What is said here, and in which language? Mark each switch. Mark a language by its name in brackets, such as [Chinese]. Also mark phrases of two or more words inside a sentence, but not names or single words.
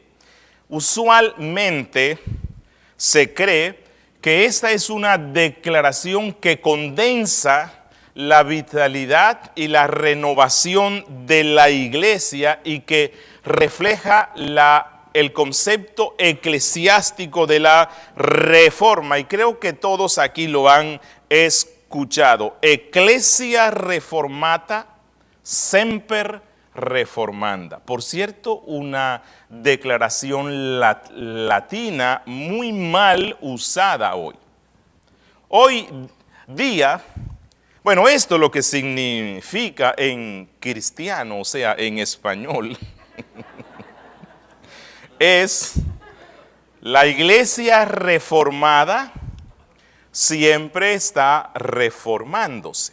[Spanish] Usualmente se cree que esta es una declaración que condensa la vitalidad y la renovación de la iglesia y que refleja el concepto eclesiástico de la reforma. Y creo que todos aquí lo han escuchado. [Latin] Ecclesia reformata semper reformanda. [Spanish] Por cierto, una declaración latina muy mal usada hoy. Hoy día, bueno, esto lo que significa en cristiano, o sea, en español, es la iglesia reformada siempre está reformándose.